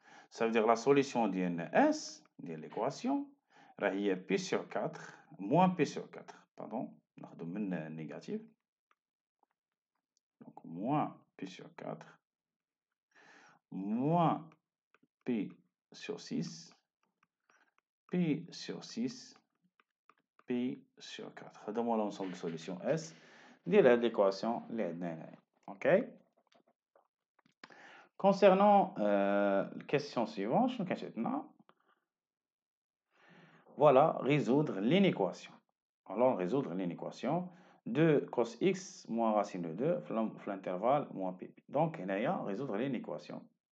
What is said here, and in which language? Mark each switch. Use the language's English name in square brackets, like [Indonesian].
[French] Ça veut dire la solution [Arabic] ديالنا [French] S ديال l'équation [Arabic] راه هي [French] pi sur 4 moins pi sur 4 pardon [Arabic] ناخدو من [French] négatif. Donc moins pi sur 4 moins pi sur 6 pi sur 6 pi sur 4. [Arabic] هذا هو [French] l'ensemble de solution [Arabic] S ديال هاد l'équation اللي عندنا هنايا. OK. [French] Concernant la question suivante, [Arabic] شنو كتعطينا؟ [French] Voilà, résoudre l'inéquation. Alors, résoudre l'inéquation de cos x moins racine de 2 [Arabic] في [French] l'intervalle moins pp. Donc, [Arabic] هنايا [French] résoudre l'inéquation.